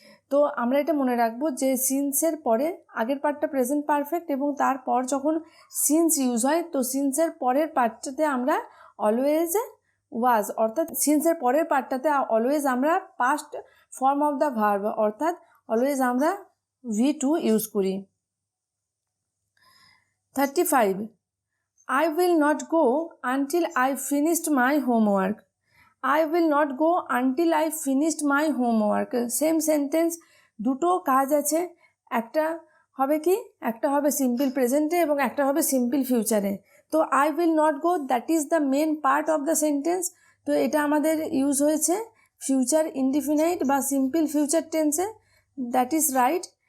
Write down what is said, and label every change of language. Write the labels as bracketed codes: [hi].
[bn] তো আমরা এটা মনে রাখবো যে সিন্সের পরে আগের পার্টটা প্রেজেন্ট পারফেক্ট এবং তারপর যখন সিন্স ইউজ হয় তো সিন্সের পরের পার্টটাতে আমরা অলওয়েজ ওয়াজ, অর্থাৎ সিন্সের পরের পার্টটাতে অলওয়েজ আমরা past form of the verb অর্থাৎ অলওয়েজ আমরা V2 ইউজ করি। [en] 35, I will not go until I finished my homework. I will not go until I finished my homework. [bn] Same sentence, দুটো কাজ আছে, একটা হবে কি, একটা হবে সিম্পল প্রেজেন্টে এবং একটা হবে সিম্পল ফিউচারে। [en] তো I will not go that is the main part of the sentence. [bn] তো এটা আমাদের ইউজ হয়েছে ফিউচার ইনডিফিনাইট বা সিম্পল ফিউচার টেন্সে, [en] That is right.